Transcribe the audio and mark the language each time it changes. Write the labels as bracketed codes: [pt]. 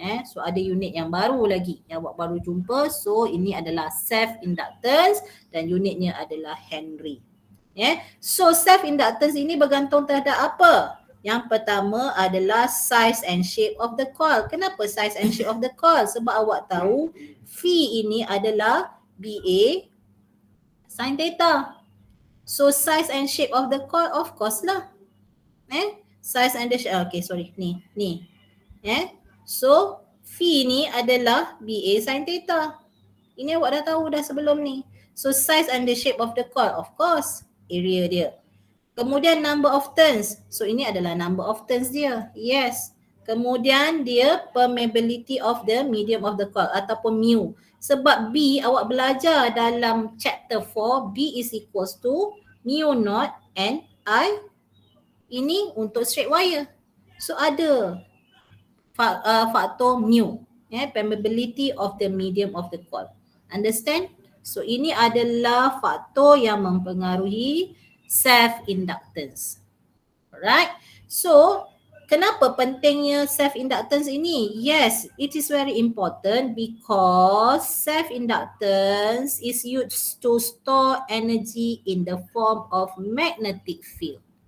[ms] So ada unit yang baru lagi yang awak baru jumpa. So ini adalah self-inductance dan unitnya adalah Henry. So self-inductance ini bergantung terhadap apa? Yang pertama adalah [en] size and shape of the coil. [ms] Kenapa [en] size and shape of the coil? [ms] Sebab awak tahu phi ini adalah BA sin theta. [en] So size and shape of the coil, of course lah. Size and the shape, okay sorry, ni. [ms] So phi ni adalah BA sin theta. Ini awak dah tahu dah sebelum ni. [en] So size and the shape of the coil, of course, area dia. [ms] Kemudian [en] number of turns. [ms] So ini adalah number of turns dia. [en] Yes. [ms] Kemudian dia [en] permeability of the medium of the coil ataupun mu. [ms] Sebab B awak belajar dalam [en] chapter 4, B is equals to mu naught and I. [ms] Ini untuk straight wire. So ada faktor mu. [en] Permeability of the medium of the coil. Understand? [ms] So ini adalah faktor yang mempengaruhi self-inductance. [en] Alright. [ms] So kenapa pentingnya self-inductance ini? [en] Yes, it is very important because self-inductance is used to store energy in the form of magnetic field.